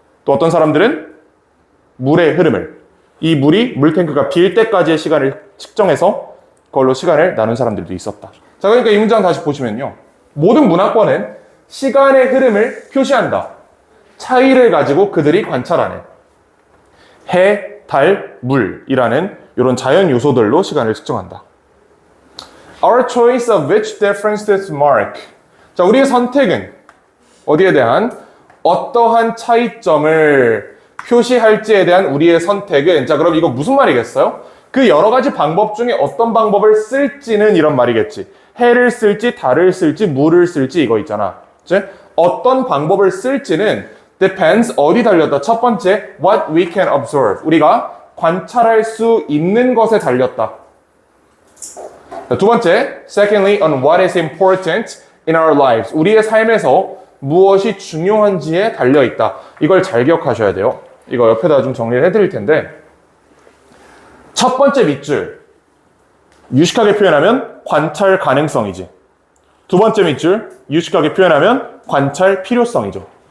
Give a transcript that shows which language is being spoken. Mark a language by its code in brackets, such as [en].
[ko] 또 어떤 사람들은 물의 흐름을, 이 물이 물탱크가 빌 때까지의 시간을 측정해서 그걸로 시간을 나눈 사람들도 있었다. 자, 그러니까 이 문장 다시 보시면요. 모든 문화권은 시간의 흐름을 표시한다. 차이를 가지고 그들이 관찰하는 해, 달, 물이라는 이런 자연 요소들로 시간을 측정한다. [en] Our choice of which differences mark. [ko] 자, 우리의 선택은 어디에 대한 어떠한 차이점을 표시할지에 대한 우리의 선택은, 자, 그럼 이거 무슨 말이겠어요? 그 여러 가지 방법 중에 어떤 방법을 쓸지는 이런 말이겠지. 해를 쓸지, 달을 쓸지, 물을 쓸지 이거 있잖아. 그치? 어떤 방법을 쓸지는 depends 어디 달렸다. 첫 번째, [en] what we can observe. [ko] 우리가 관찰할 수 있는 것에 달렸다. 두 번째, [en] secondly, on what is important in our lives. [ko] 우리의 삶에서 무엇이 중요한지에 달려있다. 이걸 잘 기억하셔야 돼요. 이거 옆에다 좀 정리를 해드릴 텐데, 첫 번째 밑줄, 유식하게 표현하면 관찰 가능성이지. 두 번째 밑줄, 유식하게 표현하면 관찰 필요성이죠.